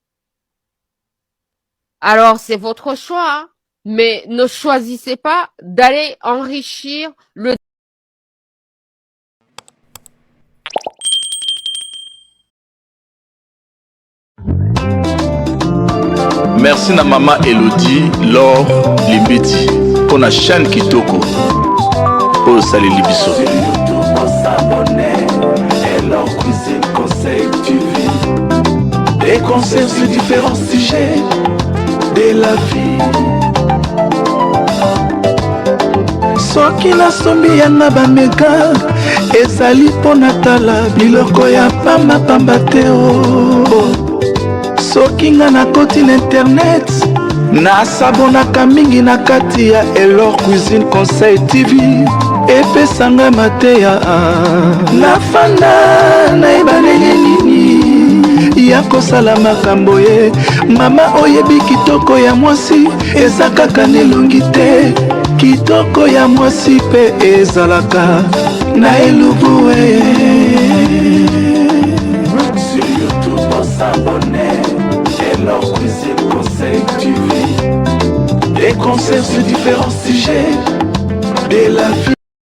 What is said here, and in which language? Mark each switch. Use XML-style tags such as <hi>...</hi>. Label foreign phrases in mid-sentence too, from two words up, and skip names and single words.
<fr>Alors, c'est votre choix, hein, mais ne choisissez pas d'aller enrichir le... Merci na mama Elodie Laure Limbiti pour la chaîne Kitoko. Oh, salut Libiso. Des concerts sur différents sujets de la vie.</fr> <ln>Soki nasombi yanga bamega ezali mpo natala biloko ya pamba te o. Soki nga nakoti na internet nasabonaka mingi na kati ya Elor Cuisine Conseil TV epesanga mateya nafanda nayeba ndenge nini ya kosala makambo ye. Mama oyebi kitoko ya mwasi eza kaka nelongi te, kitoko ya mwasi mpe ezalaka na elubu e.</ln> <fr>Sur YouTube on s'abonne Elor Cuisine Conseil TV. Des concerts sur différents sujets de la vie.</fr>